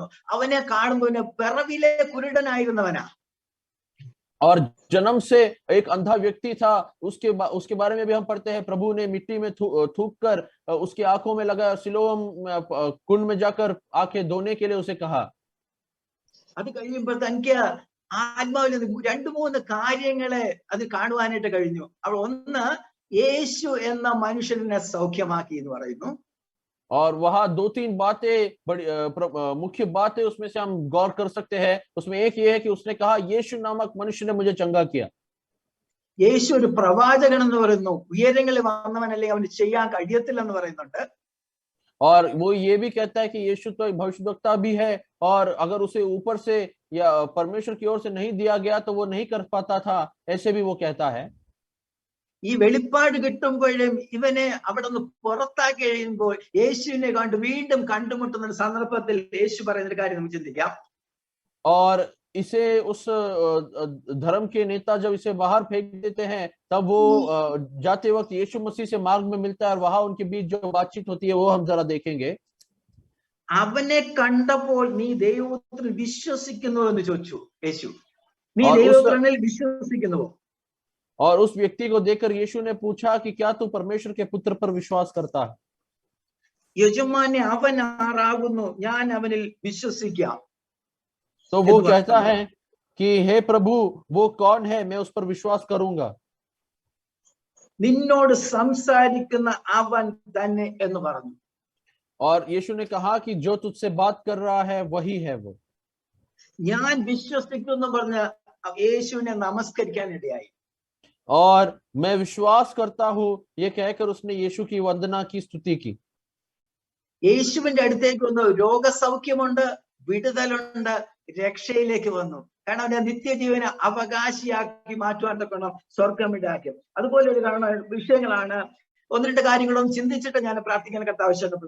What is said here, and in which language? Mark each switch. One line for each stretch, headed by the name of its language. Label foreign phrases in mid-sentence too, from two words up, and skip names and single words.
Malayalam: അവനെ കാണുമ്പോൾ പിറവിയിലെ കുരുടനായിരുന്നവനാ.
Hindi: और जन्म से एक अंधा व्यक्ति था, उसके बारे में भी हम पढ़ते हैं, प्रभु ने मिट्टी में थूक कर उसकी आंखों में लगाया, सिलोम कुंड में जाकर आंखें धोने के लिए उसे कहा.
Malayalam: അത് കഴിയുമ്പോൾ തനിക്ക് ആത്മാവിൽ 2-3 കാര്യങ്ങളെ അത് കാണുവാനായിട്ട് കഴിഞ്ഞു. അപ്പോൾ ഒന്ന്, യേശു എന്ന മനുഷ്യനെ സൗഖ്യമാക്കി എന്ന് പറയുന്നു.
Hindi: और वहां 2-3 बातें बड़ी मुख्य बातें उसमें से हम गौर कर सकते हैं. उसमें एक ये है कि उसने कहा यीशु नामक मनुष्य ने मुझे चंगा किया.
Malayalam: യേശു ഒരു പ്രവാചകൻ എന്ന് പറയുന്നു. ഉയരങ്ങളിൽ വന്നവനല്ലേ അവന് ചെയ്യാൻ കഴിയത്തില്ലെന്ന് പറയുന്നുണ്ട്.
Hindi: और वो ये भी कहता है कि यीशु तो एक भविष्यवक्ता भी है, और अगर उसे ऊपर से या परमेश्वर की ओर से नहीं दिया गया तो वो नहीं कर पाता था, ऐसे भी वो कहता है.
Malayalam: ഈ വെളിപ്പാട് കിട്ടുമ്പോഴും ഇവനെ അവിടെ നിന്ന് പുറത്താക്കി കഴിയുമ്പോൾ യേശുവിനെ കണ്ട് വീണ്ടും കണ്ടുമുട്ടുന്ന സന്ദർഭത്തിൽ യേശു പറയുന്ന ഒരു കാര്യം നമുക്ക് ചിന്തിക്കാം.
Hindi: और इसे उस धर्म के नेता जब इसे बाहर फेंक देते हैं, तब वो जाते वक्त यीशु मसीह से मार्ग में मिलता है, और वहां उनके बीच जो बातचीत होती है वो हम जरा देखेंगे.
Malayalam: അവനെ കണ്ടപ്പോൾ നീ ദൈവത്തിൽ വിശ്വസിക്കുന്നുവോ എന്ന് ചോദിച്ചു യേശു. നീ ദൈവത്തിൽ വിശ്വസിക്കുന്നുവോ?
Hindi: और उस व्यक्ति को देखकर यीशु ने पूछा कि क्या तू परमेश्वर के पुत्र पर विश्वास करता है?
Malayalam: യജമാനെ അവൻ ആരാകുന്നു, ഞാൻ അവനിൽ വിശ്വസിക്കാം.
Hindi: तो वो कहता है कि हे प्रभु वो कौन है, मैं उस पर विश्वास करूंगा.
Malayalam: നിന്നോട് സംസാരിക്കുന്ന അവൻ തന്നെ എന്ന് പറഞ്ഞു.
Hindi: और यीशु ने कहा कि जो तुझसे बात कर रहा है वही है वो.
Malayalam: ഞാൻ വിശ്വസിക്കുന്നു പറഞ്ഞ യേശുവിനെ നമസ്കരിക്കാൻ ഇടയായി.
Hindi: और मैं विश्वास करता हूं ये कहकर उसने यीशु की वंदना की, स्तुति की.
Malayalam: യേശുവിന്റെ അടുത്തേക്ക് വന്നു. രോഗസൗഖ്യമുണ്ട്, വിടുതലുണ്ട്, രക്ഷയിലേക്ക് വന്നു. കാരണം അവനെ നിത്യജീവനെ അവകാശിയാക്കി മാറ്റുവാൻ തക്കണം സ്വർഗം ഇടാക്കി. അതുപോലെ ഒരു വിഷയങ്ങളാണ്. 1-2 കാര്യങ്ങളൊന്നും ചിന്തിച്ചിട്ട് ഞാൻ പ്രാർത്ഥിക്കാനൊക്കെ ആവശ്യപ്പെടുന്നു.